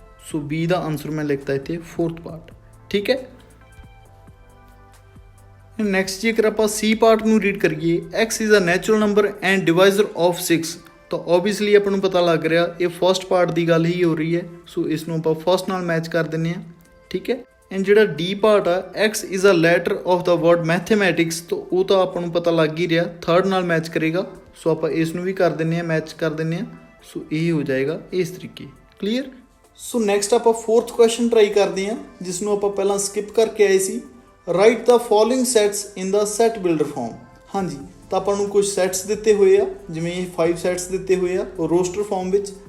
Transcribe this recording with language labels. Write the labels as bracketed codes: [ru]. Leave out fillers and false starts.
[pa] ਸੋ B ਦਾ answer ਮੈਂ ਲਿਖਤਾ ਇੱਥੇ fourth part. ਠੀਕ ਹੈ, ਨੈਕਸਟ ਜੇਕਰ ਆਪਾਂ C ਪਾਰਟ ਨੂੰ ਰੀਡ ਕਰੀਏ, [en] X is a natural number and divisor of 6। [pa] ਤਾਂ ਓਬਵੀਅਸਲੀ ਆਪਾਂ ਨੂੰ ਪਤਾ ਲੱਗ ਰਿਹਾ ਇਹ ਫਸਟ ਪਾਰਟ ਦੀ ਗੱਲ ਹੀ ਹੋ ਰਹੀ ਹੈ। ਸੋ ਇਸ ਨੂੰ ਆਪਾਂ ਫਸਟ ਨਾਲ ਮੈਚ ਕਰ ਦਿੰਦੇ ਹਾਂ। ਠੀਕ ਹੈ, ਐਂਡ ਜਿਹੜਾ D ਪਾਰਟ ਆ, [en] X is a letter of the word mathematics। [pa] ਤਾਂ ਉਹ ਤਾਂ ਆਪਾਂ ਨੂੰ ਪਤਾ ਲੱਗ ਹੀ ਰਿਹਾ ਥਰਡ ਨਾਲ ਮੈਚ ਕਰੇਗਾ। ਸੋ ਆਪਾਂ ਇਸ ਨੂੰ ਵੀ ਕਰ ਦਿੰਦੇ ਹਾਂ, ਮੈਚ ਕਰ ਦਿੰਦੇ ਹਾਂ। ਸੋ ਇਹ ਹੋ ਜਾਏਗਾ ਇਸ ਤਰੀਕੇ। ਕਲੀਅਰ। ਸੋ ਨੈਕਸਟ ਆਪਾਂ ਫੋਰਥ ਕੁਐਸਚਨ ਟਰਾਈ ਕਰਦੇ ਹਾਂ, ਜਿਸ ਨੂੰ ਆਪਾਂ ਪਹਿਲਾਂ ਸਕਿਪ ਕਰਕੇ ਆਏ ਸੀ। [en] Right the following sets in the set builder form. [pa] ਹਾਂਜੀ, ਤਾਂ ਆਪਾਂ ਨੂੰ ਕੁਝ ਸੈਟਸ ਦਿੱਤੇ ਹੋਏ ਆ, ਜਿਵੇਂ ਇਹ 5 ਸੈਟਸ ਦਿੱਤੇ ਹੋਏ ਆ ਰੋਸਟਰ ਫਾਰਮ ਵਿੱਚ।